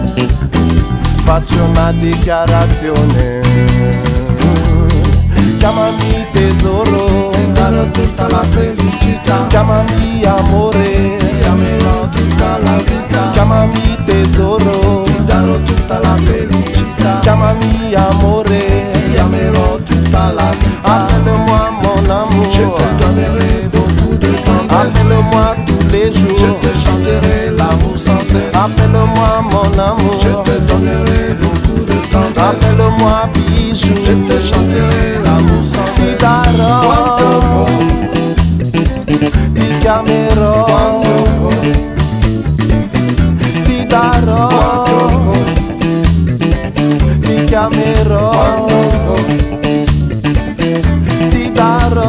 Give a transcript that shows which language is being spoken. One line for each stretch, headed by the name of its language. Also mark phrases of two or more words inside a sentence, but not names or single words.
Italian: Faccio una dichiarazione: chiamami tesoro, Ti darò tutta la felicità. chiamami amore, Ti amerò tutta la vita. chiamami tesoro, Ti darò tutta la felicità. chiamami amore, Ti amerò tutta la vita.
French: appelle-moi mon amour, Je te donnerai beaucoup de tendresse. appelle-moi tous les Je jours, te chanterai l'amour sans cesse. appelle-moi mon amour, Je te donnerai beaucoup de tendresse. appelle-moi bijou, Je te chanterai l'amour sans
Italian: ti
French: cesse.
Italian: darò, Quando vuoi, ti chiamerò, quando vuoi, ti darò, quando vuoi, ti chiamerò, quando vuoi, ti darò,